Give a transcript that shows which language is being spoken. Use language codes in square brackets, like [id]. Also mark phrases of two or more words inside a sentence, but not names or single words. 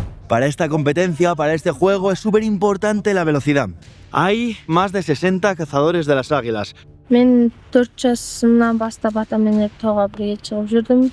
[es] Para esta competencia, para este juego, es súper importante la velocidad. Hay más de 60 cazadores de las águilas. [kk] Мен 4 жасымнан бастап атам менен тауға бірге шығып жүрдім.